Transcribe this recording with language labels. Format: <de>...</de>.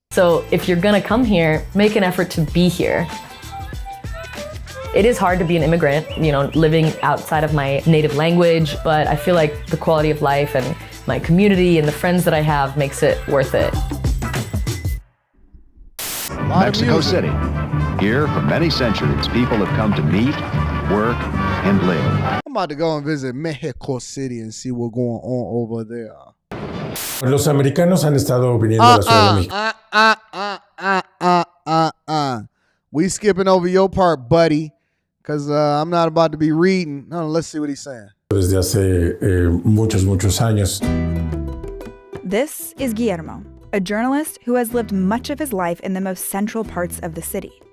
<en>So if you're gonna come here, make an effort to be here. It is hard to be an immigrant, living outside of my native language, but I feel like the quality of life and my community and the friends that I have makes it worth it. Mexico City. Here, for many centuries, people have come to meet, work, and live. I'm about to go and visit Mexico City and see what's going on over there.</en> <es>Los americanos han estado viniendo a la Ciudad de México.</es> <en>We skipping over your part, buddy, because I'm not about to be reading. No, let's see what he's saying.</en> <es>Desde hace muchos años.</es> <en>This is Guillermo, a journalist who has lived much of his life in the most central parts of the city.</en>